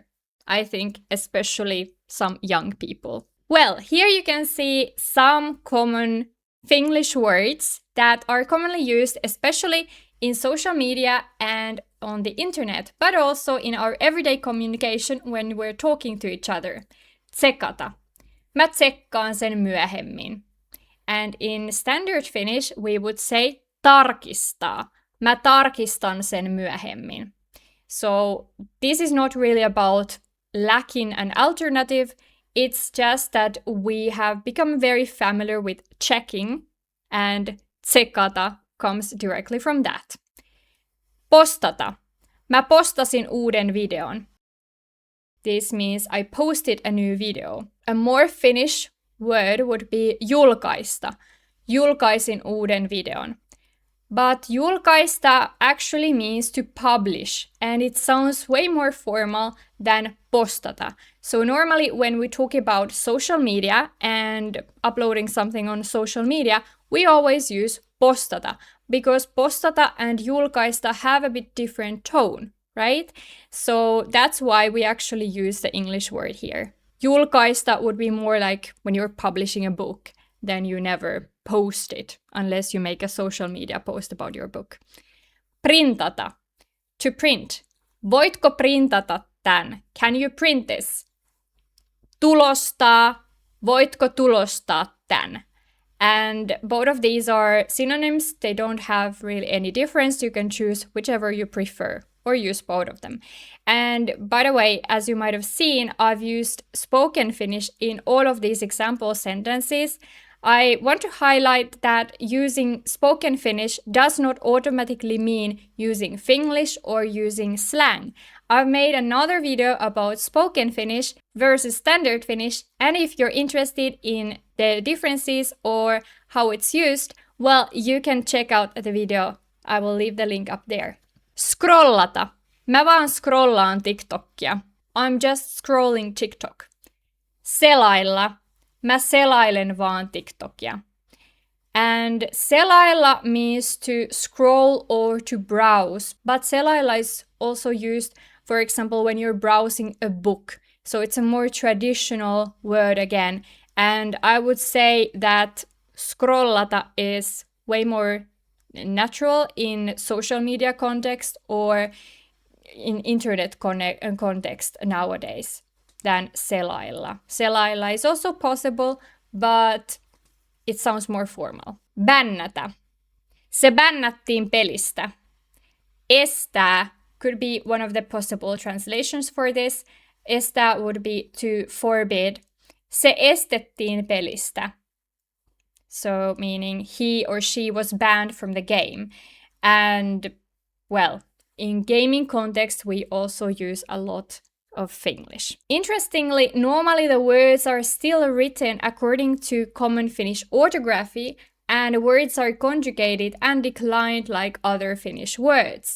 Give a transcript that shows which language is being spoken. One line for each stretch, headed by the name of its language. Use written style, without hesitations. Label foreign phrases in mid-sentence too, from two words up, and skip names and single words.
English: I think especially some young people. Well, here you can see some common Finglish words that are commonly used, especially in social media and on the internet, but also in our everyday communication when we're talking to each other.
Finnish: Tsekata. Mä tsekkaan sen myöhemmin.
English: And in standard Finnish, we would say tarkistaa.
Finnish: Mä tarkistan sen myöhemmin.
English: So this is not really about lacking an alternative. It's just that we have become very familiar with checking, and Tsekata comes directly from that.
Finnish: Postata. Mä postasin uuden videon.
English: This means I posted a new video. A more Finnish word would be julkaista.
Finnish: Julkaisin uuden videon.
English: But julkaista actually means to publish, and it sounds way more formal than postata. So normally when we talk about social media and uploading something on social media, we always use postata, because postata and julkaista have a bit different tone, right? So that's why we actually use the English word here. Julkaista would be more like when you're publishing a book, then you never post it unless you make a social media post about your book. Printata. To print.
Finnish: Voitko printata tän?
English: Can you print this?
Finnish: Tulostaa. Voitko tulostaa tän?
English: And both of these are synonyms. They don't have really any difference. You can choose whichever you prefer or use both of them. And by the way, as you might have seen, I've used spoken Finnish in all of these example sentences. I want to highlight that using spoken Finnish does not automatically mean using Finglish or using slang. I've made another video about spoken Finnish versus standard Finnish, and if you're interested in the differences or how it's used, well, you can check out the video. I will leave the link up there.
Finnish: Scrollata. Mä vaan scrollaan TikTokia.
English: I'm just scrolling TikTok.
Finnish: Selailla. Mä selailen vaan TikTokia.
English: And selailla means to scroll or to browse, but selailla is also used, for example, when you're browsing a book. So it's a more traditional word again. And I would say that scrollata is way more natural in social media context or in internet context nowadays than selailla. Selailla is also possible, but it sounds more formal.
Finnish: Bännätä. Se bännättiin pelistä.
English: Estää could be one of the possible translations for this. Estää would be to forbid.
Finnish: Se estettiin pelistä.
English: So meaning he or she was banned from the game. And, well, in gaming context, we also use a lot of Finglish. Interestingly, normally the words are still written according to common Finnish orthography, and words are conjugated and declined like other Finnish words.